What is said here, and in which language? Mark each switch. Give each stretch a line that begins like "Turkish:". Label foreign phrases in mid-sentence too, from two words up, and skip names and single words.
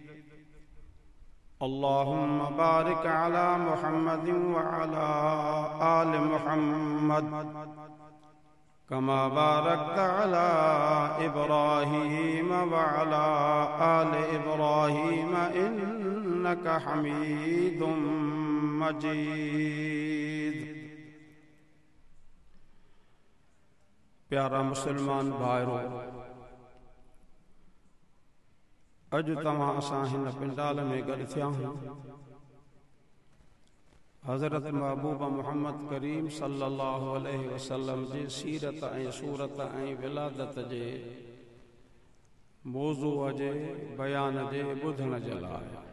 Arabic: اللهم بارك على محمد وعلى آل محمد كما باركت على إبراهيم وعلى آل إبراهيم إنك حميد مجيد.
Sindhi: प्यारा मुसलमान भाइरो, अॼु तव्हां असां हिन पिंडाल में गॾु थिया आहियूं हज़रत महबूब मोहम्मद करीम
Arabic: صلى الله عليه وسلم
Sindhi: जी सीरत ऐं सूरत ऐं विलादत जे मौज़ूअ जे बयान जे ॿुधण जे लाइ।